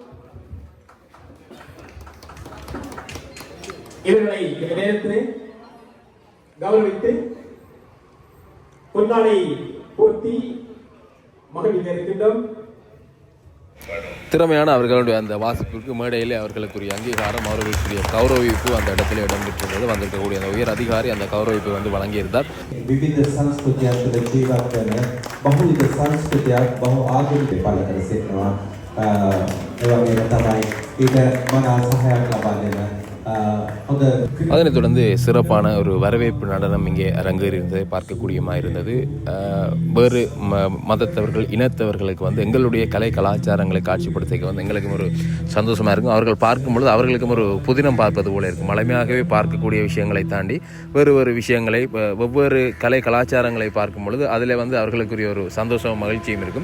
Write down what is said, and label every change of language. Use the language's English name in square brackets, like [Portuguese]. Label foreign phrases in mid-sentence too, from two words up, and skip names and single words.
[Tamil] இவர்களை இந்த நேரத்திலே கௌரவித்து பொன்னாடை போட்டி மகிழ்ச்சி இருக்கின்றோம். திறமையான அவர்களுடைய அந்த வாசிப்பிற்கு மேடையிலே அவர்களுக்குரிய அங்கீகாரம் அவர்களுக்குரிய கௌரவிப்பு அந்த இடத்துல இடம்பெற்றிருந்தது. வந்திருக்கக்கூடிய அந்த உயர் அதிகாரி அந்த கௌரவிப்பை வந்து வழங்கியிருந்தார். [Sinhala] විවිධ සංස්කෘතියන් තුළ ජීවත් වන බහුවිධ සංස්කෘතියක් බහු ආගමික පළ කර සිටිනවා. ඒ වගේම තමයි ඊට මනා සහායක් ලබා දෙන හොඳ [Tamil] அதனைத் தொடர்ந்து சிறப்பான ஒரு வரவேற்பு நடனம் இங்கே அரங்கேறியிருந்ததை பார்க்கக்கூடியமாக இருந்தது. வேறு மதத்தவர்கள் இனத்தவர்களுக்கு வந்து எங்களுடைய கலை கலாச்சாரங்களை காட்சிப்படுத்த வந்து எங்களுக்கும் ஒரு சந்தோஷமாக இருக்கும். அவர்கள் பார்க்கும் பொழுது அவர்களுக்கும் ஒரு புதினம் பார்ப்பது போல இருக்கும். மலைமையாகவே பார்க்கக்கூடிய விஷயங்களை தாண்டி வேறு வேறு விஷயங்களை வெவ்வேறு கலை கலாச்சாரங்களை பார்க்கும் பொழுது அதில் வந்து அவர்களுக்குரிய ஒரு சந்தோஷம் மகிழ்ச்சியும் இருக்கும்.